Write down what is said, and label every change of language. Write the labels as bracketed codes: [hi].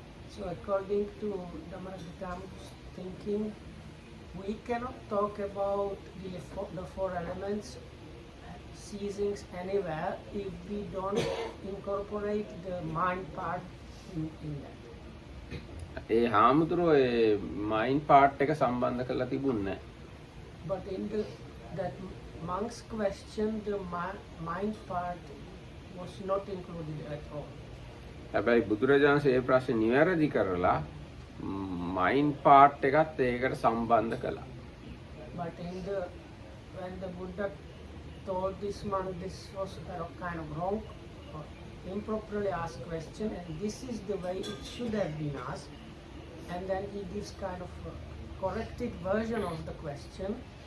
[en] So according to Dhamma's thinking, we cannot talk about the four elements ceasings anywhere if we don't incorporate the mind part in that. [si] ඒ හාමුදුරුවෝ ඒ [en] mind part [si] එක සම්බන්ධ කරලා තිබුණේ නැහැ. [en] But in that monk's question, the mind part was not included at all. [si] හැබැයි බුදුරජාණන් ඒ ප්‍රශ්නේ නිවැරදි කරලා [en] mind part [si] එකත් ඒකට සම්බන්ධ කළා. [en] But when the Buddha told this monk this was a kind of wrong or improperly asked question, and this is the way it should have been asked, and then he gives kind of a corrected version of the question.